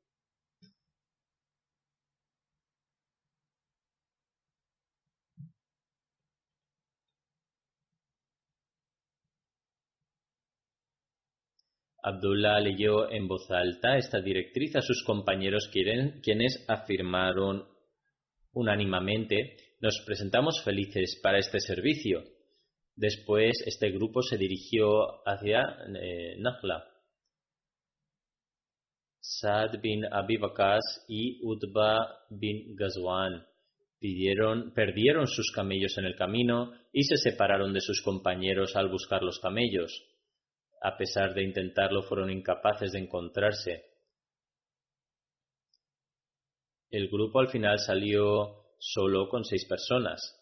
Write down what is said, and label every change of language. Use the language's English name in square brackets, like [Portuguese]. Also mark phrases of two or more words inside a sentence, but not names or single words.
[Spanish] Abdullah leyó en voz alta esta directriz a sus compañeros, quienes afirmaron unánimemente: «Nos presentamos felices para este servicio». Después, este grupo se dirigió hacia Nakhla. Saad bin Abi Waqqas y Utba bin Ghazwan perdieron sus camellos en el camino y se separaron de sus compañeros al buscar los camellos. A pesar de intentarlo, fueron incapaces de encontrarse. El grupo al final salió solo con 6 personas.